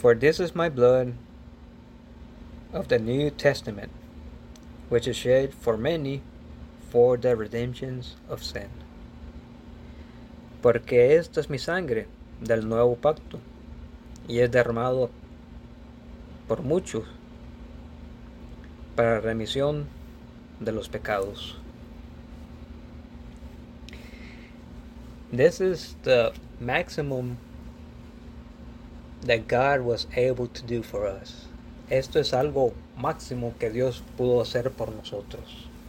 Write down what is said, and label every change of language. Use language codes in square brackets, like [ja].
[en] For this is my blood of the new testament, which is shed for many for the redemption of sin. [es] Porque esta es mi sangre del nuevo pacto, y es derramado por muchos para remisión de los pecados. [en] This is the maximum that God was able to do for us. [es] Esto es algo máximo que Dios pudo hacer por nosotros.